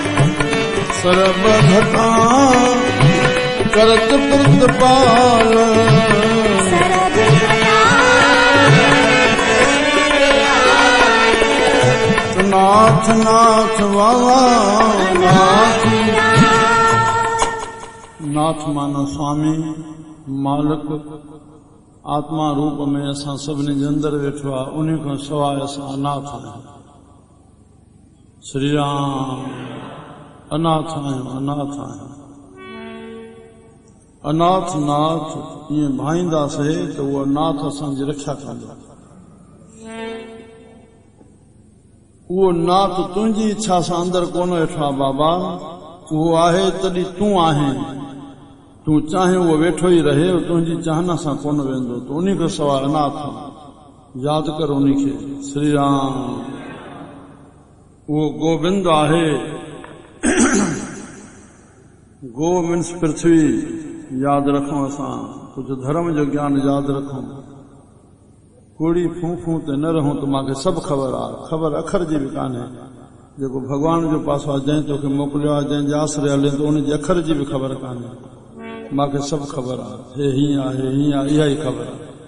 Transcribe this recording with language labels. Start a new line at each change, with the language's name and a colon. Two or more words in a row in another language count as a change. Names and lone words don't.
Sindhi: सर्व घटा करत प्रतिपाल, नाथ नाथ वाला नाथ, नाथ माना स्वामी मालिक आत्मा रूप में असां सभिनी जे अंदर वेठो आहे, उन खां सवाइ असां अनाथ आहियूं। श्री राम अनाथ आहियूं, अनाथ आहियूं। अनाथ नाथ ईअं भाईंदासीं त उहो नाथ असांजी रक्षा कंदो। उहो नाथ तुंहिंजी इच्छा सां अंदर कोन वेठो आहे बाबा, उहो आहे तॾहिं तूं आहीं। तूं चाहे उहो वेठो ई रहे, तुंहिंजी चाहना सां कोन वेंदो, तूं उन खां सवाइ अनाथ यादि कर उन खे। श्री राम उहो गोविंद आहे। गो मीन्स पृथ्वी यादि रखूं, असां कुझु धर्म जो ज्ञान यादि रखूं। कूड़ी फूं फूं ते न रहूं त मूंखे सभु ख़बर आहे, ख़बर अखर जी बि कान्हे। जेको भॻवान जो पासो आहे, जंहिं तोखे मोकिलियो आहे, जंहिंजे आसरे हले तो उनजी अखर जी बि ख़बर कान्हे। मूंखे सभु ख़बर आहे, हे हीअं आहे, हीअं आहे, इहा ई ख़बर आहे।